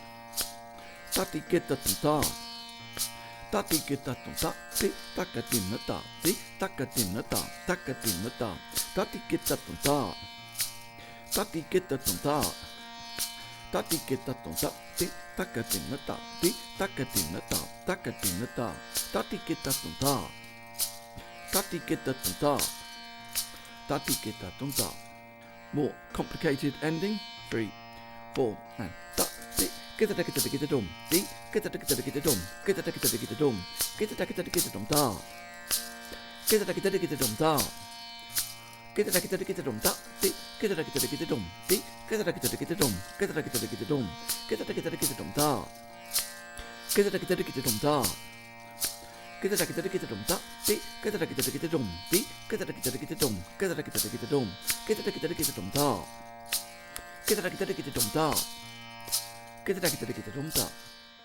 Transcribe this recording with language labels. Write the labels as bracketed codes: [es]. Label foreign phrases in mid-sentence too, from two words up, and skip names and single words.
[en] tatikitata tatikitata ti takatin, ta ti takatin, ta takatin, ta tatikitata tatikitata tatikitata ti takatin, ta ti takatin, ta takatin, ta tatikitata tatikitata tatikitata. More complicated ending. 3, 4, and ta ti kita-kita-kita-kita-dum, ti kita-kita-kita-kita-dum, kita-kita-kita-kita-dum, kita-kita-kita-kita-dum, ta kita-kita-kita-kita-dum, ta kita-kita-kita-kita-dum, ta ti kita-kita-kita-kita-dum, ti kita-kita-kita-kita-dum, kita-kita-kita-kita-dum, kita-kita-kita-kita-dum, ta kita-kita-kita-kita-dum, ta kita-kita-kita-kita-dum, ta ti kita-kita-kita-kita-dum, ti kita-kita-kita-kita-dum, kita-kita-kita-kita-dum, kita-kita-kita-kita-dum, ta kita-kita-kita-kita-dum, ta kita-kita-kita-kita-dum, ta